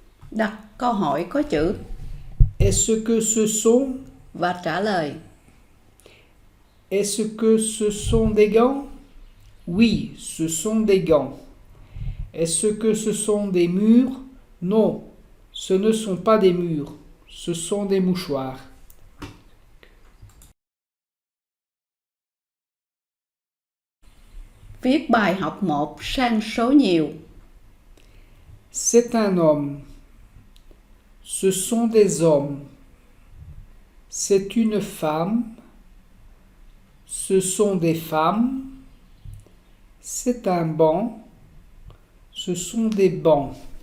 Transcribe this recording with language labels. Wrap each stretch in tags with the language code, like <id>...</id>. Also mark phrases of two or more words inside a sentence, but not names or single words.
<vi>Đặt câu hỏi có chữ</vi> <fr>Est-ce que ce sont?</fr> <vi>và trả lời.</vi> <fr>Est-ce que ce sont des gants? Oui, ce sont des gants. Est-ce que ce sont des murs? Non, ce ne sont pas des murs, ce sont des mouchoirs.</fr> <vi>Viết bài học 1 sang số nhiều.</vi> <fr>C'est un homme. Ce sont des hommes. C'est une femme. Ce sont des femmes. C'est un banc. Ce sont des bancs.</fr>